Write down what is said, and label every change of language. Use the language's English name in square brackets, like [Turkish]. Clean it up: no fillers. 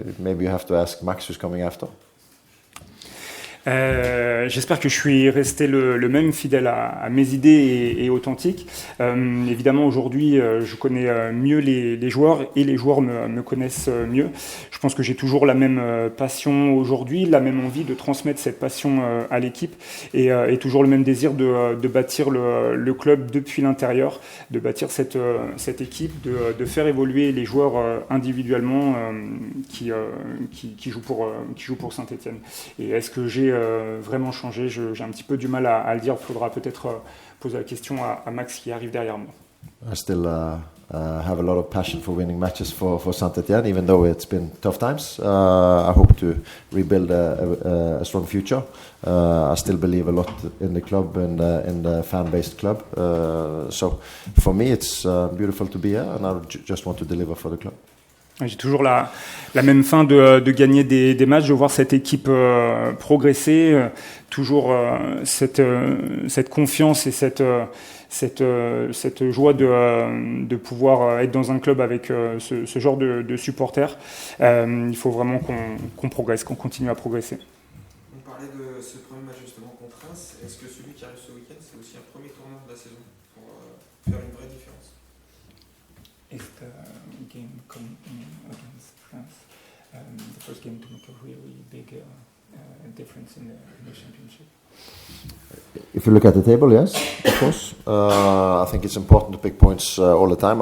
[English] Maybe you have to ask Max who's coming after. [French] J'espère que je suis resté le même, fidèle à mes idées et authentique. Évidemment, aujourd'hui, je connais mieux les joueurs et les joueurs me connaissent mieux. Je pense que j'ai toujours la même passion aujourd'hui, la même envie de transmettre cette passion à l'équipe et toujours le même désir de bâtir le club depuis l'intérieur, de bâtir cette équipe, de faire évoluer les joueurs individuellement qui jouent pour Saint-Etienne. Et est-ce que j'ai vraiment changé? J'ai un petit peu du mal à le dire. Il faudra peut-être poser la question à Max qui arrive derrière moi. [English] I still have a lot of passion for winning matches for Saint-Etienne, even though it's been tough times. I hope to rebuild a strong future. I still believe a lot in the club and in the fan-based club. So for me, it's beautiful to be here, and I just want to deliver for the club. [French] J'ai toujours la même fin de gagner des matchs, de voir cette équipe progresser, toujours cette confiance et cette joie de pouvoir être dans un club avec ce genre de supporters. Il faut vraiment qu'on progresse, qu'on continue à progresser. On parlait de ce premier match justement contre Reims. Est-ce que celui qui arrive ce week-end, c'est aussi un premier tournant de la saison pour faire une vraie différence? [English] Is the game coming against France the first game to make a really big difference in the championship? If you look at the table, yes, of course. I think it's important to pick points all the time.